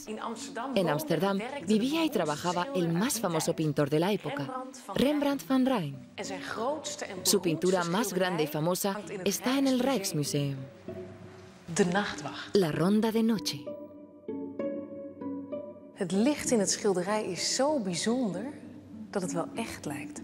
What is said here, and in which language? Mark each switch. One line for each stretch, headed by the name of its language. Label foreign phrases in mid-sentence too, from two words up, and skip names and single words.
Spanish: En Ámsterdam vivía y trabajaba el más famoso pintor de la época, Rembrandt van Rijn. Su pintura más grande y famosa está en el Rijksmuseum. La Ronda de Noche.
Dutch: Het licht in het schilderij is zo bijzonder dat het wel echt lijkt.